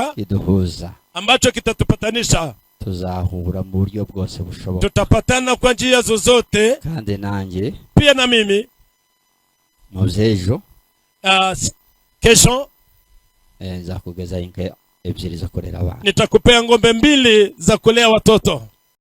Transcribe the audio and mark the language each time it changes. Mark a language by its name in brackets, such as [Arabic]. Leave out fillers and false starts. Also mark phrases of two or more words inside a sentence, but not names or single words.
[Rundi] iduhuza [Swahili] ambacho kitatupatanisha. [Rundi] tuzahura mu buryo bwose bushoboka [Swahili] tutapatana kwa njia zozote [Rundi] kandi nanjye [Swahili] pia na mimi [Rundi] mu byejo [Swahili] kesho [Rundi] nzakugeza inka ebyiri zo kurera abana [Swahili] nitakupea ng'ombe 2 za kulea watoto